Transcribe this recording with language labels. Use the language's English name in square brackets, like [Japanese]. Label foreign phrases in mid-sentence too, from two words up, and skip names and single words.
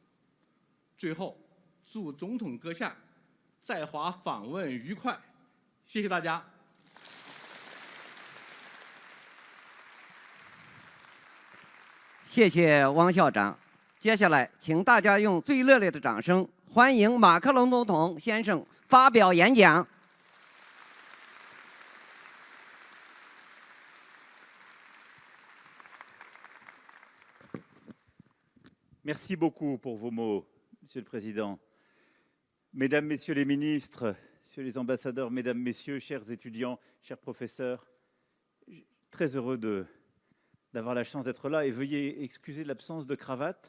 [Chinese] 最后，祝总统阁下在华访问愉快，谢谢大家。谢谢汪校长。接下来，请大家用最热烈的掌声欢迎马克龙总统先生发表演讲。 [French] Merci beaucoup pour vos mots, Monsieur le Président. Mesdames, Messieurs les ministres, Messieurs les ambassadeurs, Mesdames, Messieurs, chers étudiants, chers professeurs, très heureux d'avoir la chance d'être là et veuillez excuser l'absence de cravate.